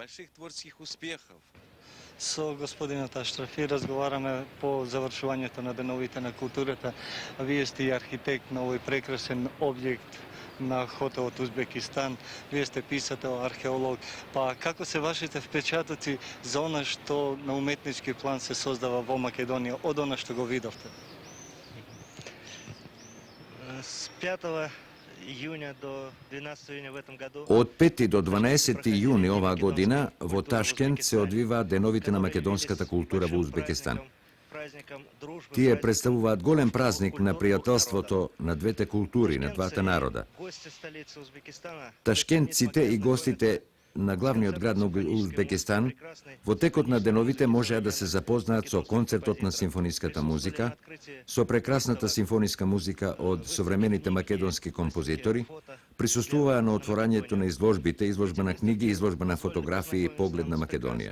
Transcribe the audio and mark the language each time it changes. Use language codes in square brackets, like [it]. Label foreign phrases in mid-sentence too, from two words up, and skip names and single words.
[mk] Со господинот Аштрафи разговараме по завршувањето на деновите на културата. Вие сте и архитект на овој прекрасен објект на хотелот Узбекистан. Вие сте писател, археолог. Па како се вашите впечатоци за она што на уметнички план се создава во Македонија од она што го видовте? [ru] С 5 июня до 12 июня в этом году [mk] Од 5 до 12 јуни оваа година во Ташкент се одвива деновите на македонската култура во Узбекистан. Тие представуваат голем празник на пријателството на двете култури, на двата народа. Ташкентците и гостите на главниот град на Узбекистан во текот на деновите можеа да се запознаат со концертот на симфониската музика, со прекрасната симфониска музика од современите македонски композитори, присуствуваа на отворањето на изложбите, изложба на книги, изложба на фотографии и поглед на Македонија.